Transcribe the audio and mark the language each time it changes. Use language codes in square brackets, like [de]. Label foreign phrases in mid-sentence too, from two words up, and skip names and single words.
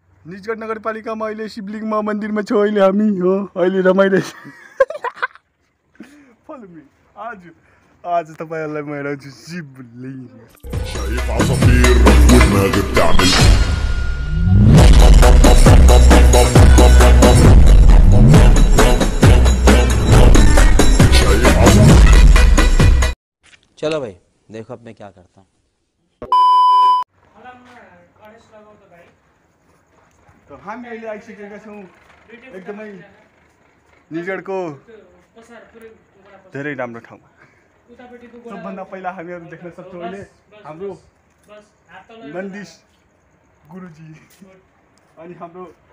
[ne] निजगढ नगरपालिकामा अहिले शिवलिङ्गमा मन्दिरमा छौँ अहिले हामी हो अहिले रमाइरहेछ [en] follow me [ne] आज तपाईहरुलाई म हेराउँछु शिवलिङ्ग [hi] चलो भाई देखो अब मैं क्या करता हूँ [ne] तो हामी अहिले आइसकेका छौँ एकदमै निजगढको धेरै राम्रो ठाउँमा सबभन्दा पहिला हामीहरू देख्न सक्छौँ अहिले हाम्रो नन्दीश गुरुजी अनि हाम्रो